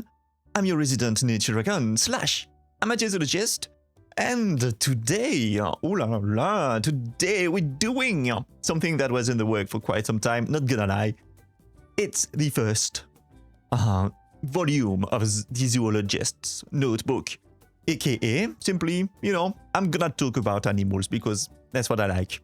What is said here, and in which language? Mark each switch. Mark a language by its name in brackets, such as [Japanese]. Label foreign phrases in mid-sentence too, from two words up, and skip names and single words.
[English] I'm your resident Nature Dragon / amateur zoologist. And today, oh la la, today we're doing something that was in the work for quite some time, not gonna lie. It's the first volume of the Zoologist's notebook, aka simply, I'm gonna talk about animals because that's what I like.